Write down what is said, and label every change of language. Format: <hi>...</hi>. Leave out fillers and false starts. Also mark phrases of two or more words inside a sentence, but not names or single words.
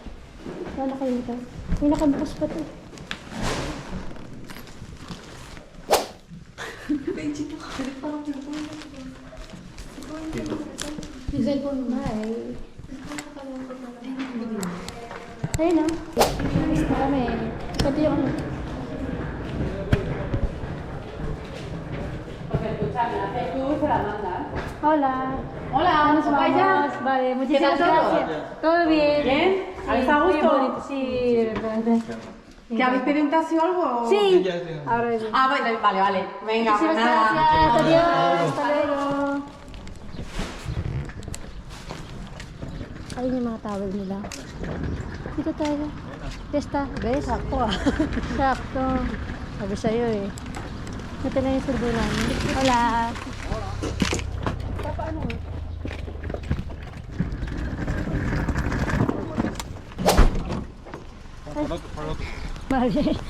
<tl>Wala kayo nito. May nakabukas pa to. Yung cellphone, bye. Ayun na. Miss na kami. Pati yung ano.</tl> <es>Hola. Hola, Nos vamos. Vale, muchísimas ¿Qué tal todo? gracias. Todo bien. ¿Bien? ¿Habéis a gusto? Muy bonito, sí, realmente. ¿Que habéis pedido un taxi o algo? Sí. Ahora mismo. Ah, vale. Venga, pues Muchísimas nada. gracias. Adiós. Hasta luego.</es> <tl>Ayun yung mga towel nila. Dito tayo. Testa. Be, sakto ah. Sakto. Sabi sa'yo eh. Ito na yung surbo namin. Hola. Paano nga? Mali.</tl>